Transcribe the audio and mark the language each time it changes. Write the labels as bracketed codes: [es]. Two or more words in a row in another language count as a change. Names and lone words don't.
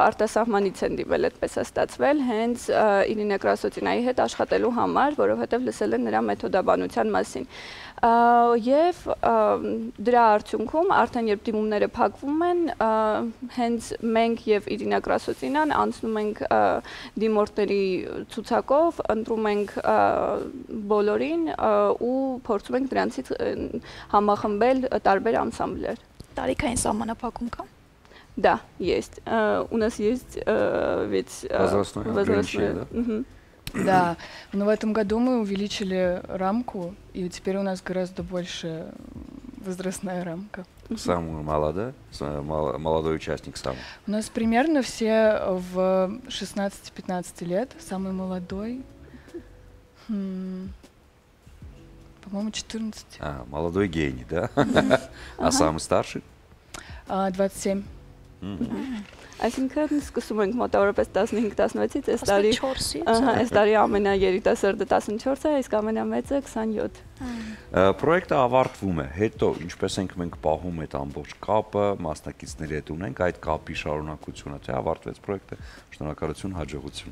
[hy] արտասահմանից են դիմել, այդպես է ստացվել, հենց Իրինա Կրասոտինայի հետ աշխատելու համար, որովհետև լսել են նրա մեթոդաբանության մասին։ Եվ դրա արդյունքում արդեն երբ դիմումները փակվում են, հենց մենք եւ Իրինա Կրասոտինան անցնում ենք դիմորդների ցուցակով, ընտրում ենք բոլորին ու փորձում ենք դրանցից համախմբել տարբեր անսամբլեր։ Տարիքային սահմանափակում կա։ [ru] Да, есть. У нас есть ведь возрастное. Да, но в этом году мы увеличили рамку, и теперь у нас гораздо больше возрастная рамка. Самый молодой участник самый. У нас примерно все в 16-15 лет, самый молодой, по-моему, 14. Молодой гений, да? А самый старший? 27. [hy] Այսինքն սկսում ենք մոտավորապես 15-16-ից, այս տարի ամենաերիտասարդը 14 է, իսկ ամենամեծը 27։ Պրոյեկտը ավարտվում է, հետո ինչպես ենք մենք պահում այդ ամբողջ կապը, մասնակիցների հետ ունենք այդ կապի շարունակությունը, թե ավարտվեց պրոյեկտը, շնորհակալություն, հաջողություն։